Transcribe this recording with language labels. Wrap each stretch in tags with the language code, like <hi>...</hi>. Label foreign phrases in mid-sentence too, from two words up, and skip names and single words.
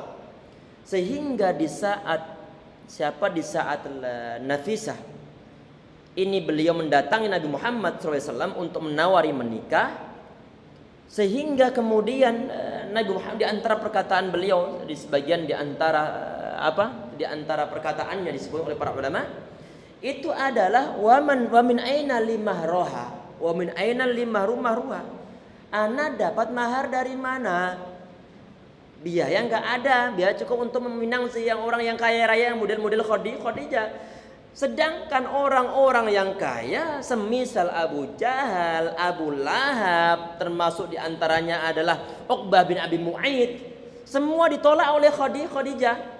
<id>Sehingga di saat Nafisah ini beliau mendatangi Nabi Muhammad SAW untuk menawari menikah. Sehingga kemudian Nabi Muhammad, di antara perkataan beliau, di antara perkataannya disebut oleh para ulama, itu adalah</id> <ar>ومن أين لي مهرها ومن أين لي مهرها.</ar> <id>Ana dapat mahar dari mana? Biaya nggak ada, biaya cukup untuk meminang orang yang kaya raya, yang model-model Khadijah. Sedangkan orang-orang yang kaya semisal Abu Jahal, Abu Lahab, termasuk diantaranya adalah Uqbah bin Abi Mu'aid, semua ditolak oleh Khadijah.</id>